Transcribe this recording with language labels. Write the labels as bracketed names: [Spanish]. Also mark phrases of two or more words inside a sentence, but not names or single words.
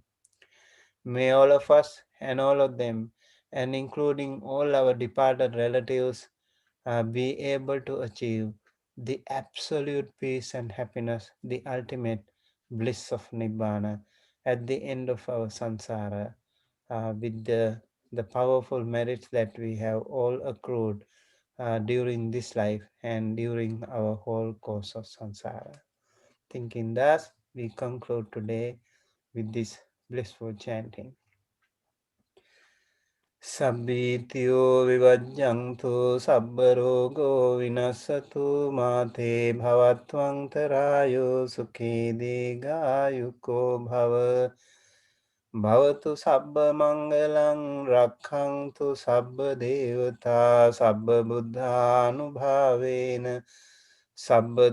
[English] May all of us and all of them, and including all our departed relatives, be able to achieve the absolute peace and happiness, the ultimate bliss of Nibbana at the end of our samsara, with the powerful merits that we have all accrued during this life and during our whole course of samsara. Thinking thus, we conclude today with this blissful chanting. [Pali] Sabbityo vivajjantu sabbarogo vinasatu mate bhavatvang tarayo sukhe digayuko bhava. Bhavatu sabba mangalang rakhantu sabba devata sabba buddhanubhavena sabba